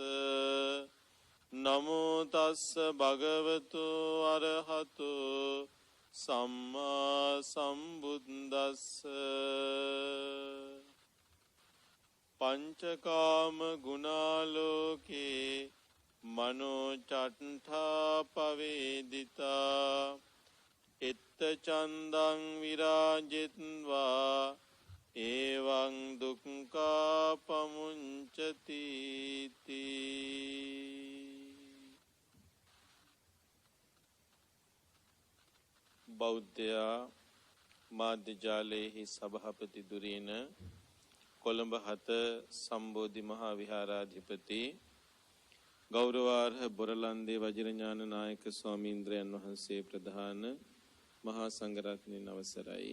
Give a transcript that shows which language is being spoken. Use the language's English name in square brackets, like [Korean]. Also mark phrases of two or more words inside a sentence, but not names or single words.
[Pali] නමෝ තස්ස භගවතෝ අරහතෝ සම්මා සම්බුද්දස්ස පංචකාම ගුණාලෝකේ මනෝ චට්ඨා පවේදිතා එත්ත චන්දං විරාජිත්වා එවං දුක්ඛා පමුංචති [Sinhala] බෞද්ධයා මාධ්‍ය ජාලයේහි සභාපති දුරීන කොළඹ 7 සම්බෝධි මහා විහාරාධිපති ගෞරවාර්හ බොරලන්දේ වජිරඥාන නායක ස්වාමීන්ද්‍රයන් වහන්සේ ප්‍රධාන මහා සංඝරත්නයන් අවසරයි.